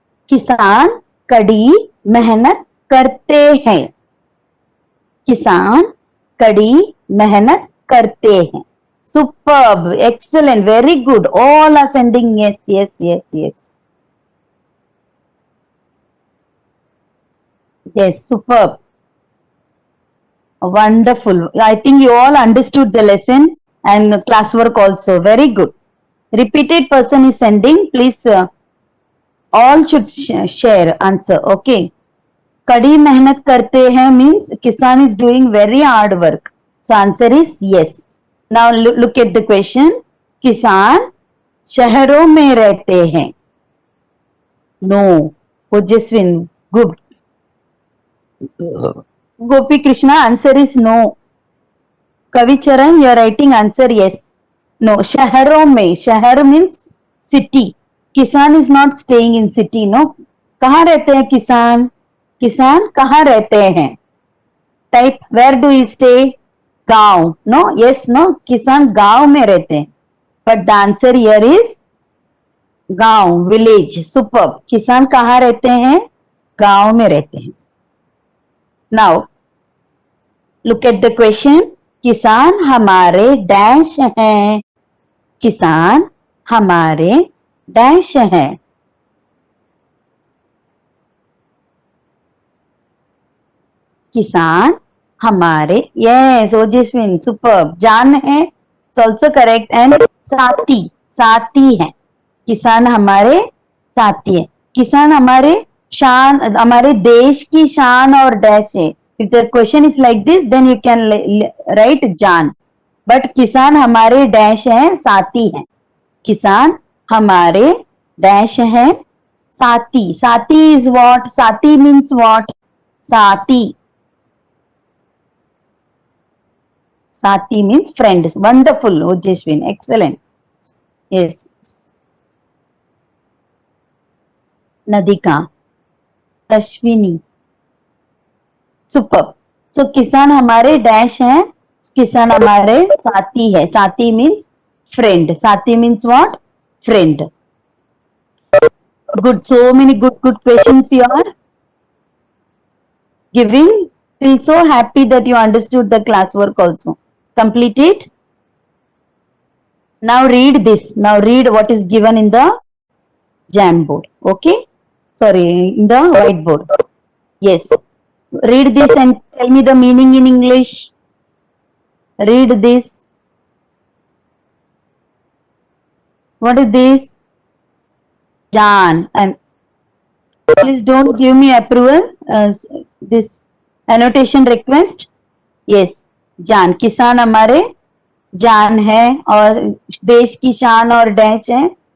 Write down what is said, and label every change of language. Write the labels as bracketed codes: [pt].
[hi] किसान कड़ी मेहनत करते हैं. किसान कड़ी मेहनत करते हैं. [en] Superb, excellent, very good. All are sending yes, yes, yes, yes. Yes, superb. Wonderful. I think you all understood the lesson and classwork also. Very good. Repeated person is sending. Please, all should share answer. Okay. Kadi mehnat karte hain means Kisan is doing very hard work. So answer is yes. Now look at the question. [hi] किसान शहरों में रहते हैं. [en] No. Ojaswin, good. Gopi Krishna, answer is no. Kavi Charan, you are writing answer yes. [hi] No. शहरों में. [en] Shahar means city. Kisan is not staying in city. [hi] No. कहाँ रहते हैं किसान? किसान कहाँ रहते हैं? [en] Type where do you stay? Gaon. No. Yes. No. [hi] किसान गांव में रहते हैं. [en] But the answer here is gaon, village. [hi] Superb. किसान कहाँ रहते हैं? गांव में रहते हैं. Now Look at the question. किसान हमारे डैश हैं. किसान हमारे डैश हैं. किसान हमारे, [en] yes, Ojaswin, superb. [hi] जान है, [en] it's also correct, and [hi] साथी, साथी है. किसान हमारे साथी है. किसान हमारे शान, हमारे देश की शान और डैश है. [en] If the question is like this, then you can write jaan. [hi] But किसान हमारे डैश है, साथी है. किसान हमारे डैश है, साथी. [en] Saathi is what? Saathi means what? [hi] साथी. [en] Sati means friend. Wonderful, Ojaswin. Excellent. Yes. Nadika. Ashwini. Superb. [hi] So, किसान हमारे डैश हैं. किसान हमारे साथी है. [en] Saathi means friend. Saathi means what? Friend. Good. So many good questions you are giving. Feel so happy that you understood the classwork also. Complete it. Now read this. Now read what is given in the Jamboard. Okay. Sorry, in the whiteboard. Yes. Read this and tell me the meaning in English. Read this. What is this? Jaan. And please don't give me approval. This annotation request. Yes. जान. [hi] किसान हमारे जान है और देश की शान और डैश है.